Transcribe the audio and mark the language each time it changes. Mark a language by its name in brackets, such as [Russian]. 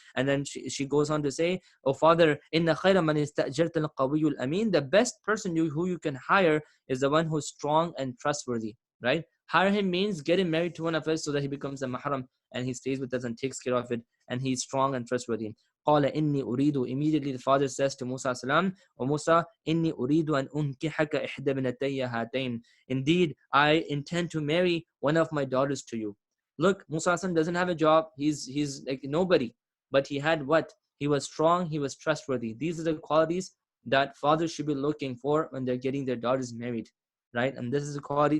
[English] And then she goes on to say, oh father, [Arabic] inna khayra man istajarta al-qawiyyu al-amin, [English] the best person who you can hire is the one who's strong and trustworthy, right? Hire him means get him married to one of us so that he becomes a mahram and he stays with us and takes care of it, and he's strong and trustworthy. [Arabic] قال إني أريد, [English] immediately the father says to Musa salam, O Musa, [Arabic] إني أريد أن أنكحك إحدى بنتي هاتين. [English] Indeed, I intend to marry one of my daughters to you. Look, Musa doesn't have a job. He's like nobody. But he had what? He was strong. He was trustworthy. These are the qualities that fathers should be looking for when they're getting their daughters married, right? And this is a quality.